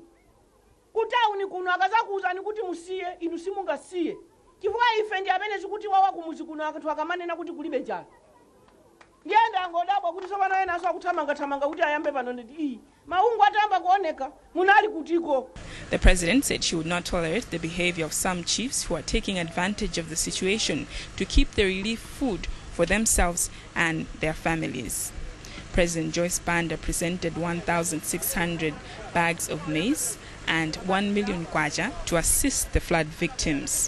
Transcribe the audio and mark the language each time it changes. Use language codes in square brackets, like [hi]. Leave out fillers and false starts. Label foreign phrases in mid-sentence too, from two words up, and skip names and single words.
[ny] Kutauni kuno akazakuuzani kuti musiye, inu simungasiye. Chifukwa ife ndi amene zikuti wawa kumuzi kuno akathu akamanena kuti kulibe njala. Ndienda ngodabwa kuti sopano ena aso akuthamanga kuti ayambe pano ndi maungu atamba kuoneka munali kutiko. [en] The president said she would not tolerate the behavior of some chiefs who are taking advantage of the situation to keep the relief food for themselves and their families. President Joyce Banda presented 1,600 bags of maize and 1 million kwacha to assist the flood victims.